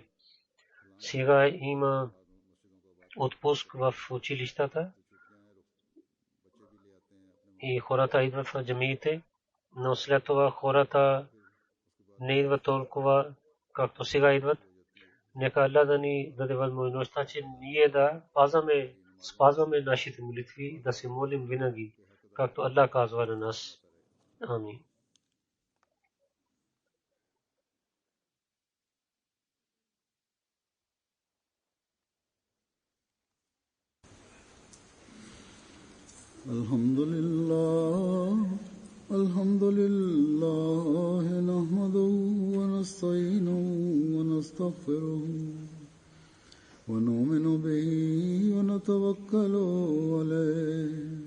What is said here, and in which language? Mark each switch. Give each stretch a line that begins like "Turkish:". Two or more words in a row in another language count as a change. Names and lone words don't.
Bulgarian: Сега има отпуск в училищата и хората идват в джамиите, но след това хората не идват толкова, както сега идват. Нека Аллах да ни даде възможността, че ние да спазваме нашите молитви и да се молим винаги, както Аллах казва на нас. Амин.
Arabic: الحمد لله نحمده ونستعينه ونستغفره ونؤمن به ونتوكل عليه